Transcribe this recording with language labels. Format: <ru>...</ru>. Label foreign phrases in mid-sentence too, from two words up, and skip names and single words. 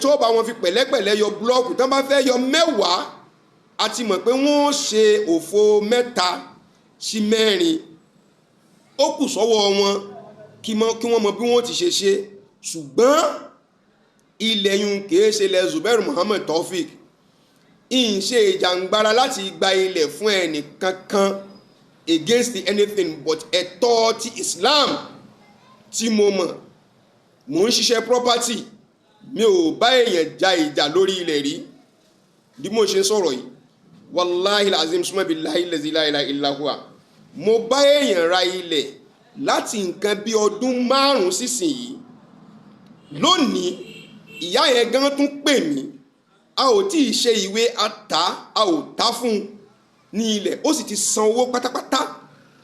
<yo>ó bá wọn fi pẹ̀lẹ́pẹ̀lẹ́ yọ búlọ́ọ̀kù tán bá fẹ́ yọ 10 a ti mọ̀ pé wọ́n ṣe òfo 3 sí 4 ó kù sọ́wọ́ wọn kí wọ́n mọ bí wọ́n ti ṣe ṣùgbọ́n ilẹ̀ yun kìí ṣe ilẹ̀ Zubairu Muhammad Taofeek ń ṣe ìjàngbara láti gba ilẹ̀ fún ẹnì kankan</yo> <en>against anything but</en> <yo>ẹ̀tọ́ ti Islam tí mo mọ̀ mò ń ṣiṣẹ́ property mi ò bá èèyàn ja ìjà lórí ilẹ̀ rí bí mo ṣe sọ̀rọ̀ yìí</yo> <ar>والله العظيم ثم بالله الذي لا إله إلا هو</ar> <yo>mo bá èèyàn ra ilẹ̀ láti nǹkan bí ọdún 5 sísìn yìí lónìí ìyá yẹn gan tún pè mí a ò tí ì ṣe ìwé a ò tá fún ní ilẹ̀ ó sì ti san owó pátápátá</yo>